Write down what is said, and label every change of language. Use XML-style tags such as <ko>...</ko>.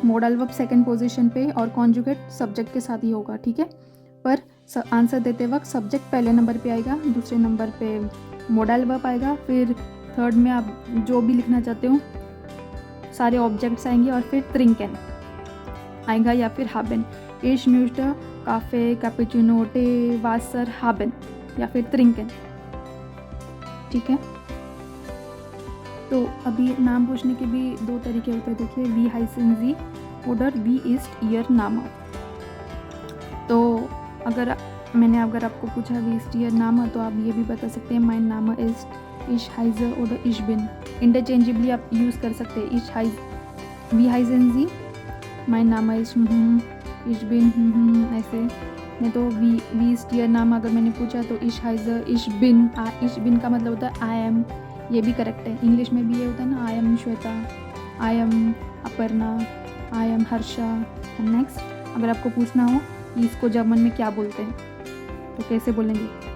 <hi>Model verb second position पे और conjugate subject के साथ ही होगा। ठीक है। पर आंसर देते वक्त सब्जेक्ट पहले नंबर पे आएगा, दूसरे नंबर पे मोडल वर्ब आएगा, फिर थर्ड में आप जो भी लिखना चाहते हो सारे ऑब्जेक्ट्स आएंगे, और फिर ट्रिंकेन आएगा या फिर haben.</hi> <de>Ich möchte Kaffee, Cappuccino, Tee, Wasser haben</de> <hi>या फिर</hi> <de>trinken.</de> <hi>ठीक है, तो अभी नाम पूछने के भी दो तरीके होते हैं.</hi> <de>देखिए, wie heißen Sie oder wie ist Ihr Name.</de> <hi>तो अगर आपको पूछा</hi> <de>wie ist Ihr Name,</de> <hi>तो आप ये भी बता सकते हैं</hi> <de>mein Name ist, ich heiße oder ich bin.</de> <hi>Interchangeably आप यूज़ कर सकते हैं.</hi> <de>ich heiße, wie heißen Sie, mein Name ist, ich bin, ऐसे.</de> <hi>नहीं तो</hi> <de>wie ist Ihr Name</de> <hi>अगर मैंने पूछा तो</hi> <de>ich heiße, ich bin</de> <hi>का मतलब होता है</hi> <en>I am.</en> <hi>ये भी करेक्ट है. इंग्लिश में भी ये होता है ना,</hi> <en>I am</en> <hi>Shweta, I am Aparna, I am Harsha. Next, अगर आपको पूछना हो कि इसको जर्मन में क्या बोलते हैं तो कैसे बोलेंगे.</hi>